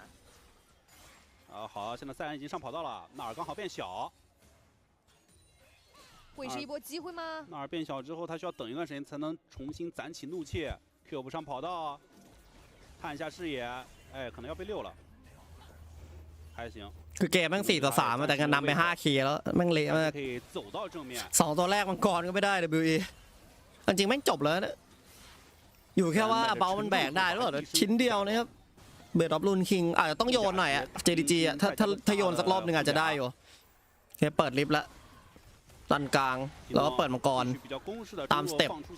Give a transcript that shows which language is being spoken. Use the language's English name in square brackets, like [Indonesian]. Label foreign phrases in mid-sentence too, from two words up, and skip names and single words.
[Chinese] 好，现在赛恩已经上跑道了，纳尔刚好变小。会是一波机会吗？纳尔变小之后，他需要等一段时间才能重新攒起怒气。Q 不上跑道，看一下视野，哎，可能要被溜了。还行。 [Thai] คือเกมแม่ง4 ต่อ 3แต่กันนำไป5 เคแล้วแม่งเละมาก2 ตัวแรกมังกรก็ไม่ได้ WE จริงแม่งจบแล้วนะอยู่แค่ว่าเบามันแบกได้หรือเปล่าชิ้นเดียวนะครับเบดออฟลูนคิงอาจจะต้องโยนหน่อยอะ JDG อะถ้าโยนสักรอบนึงอาจจะได้อยู่แค่เปิดลิฟต์ละ ตันกลางแล้วก็เปิดมังกรตามสเต็ป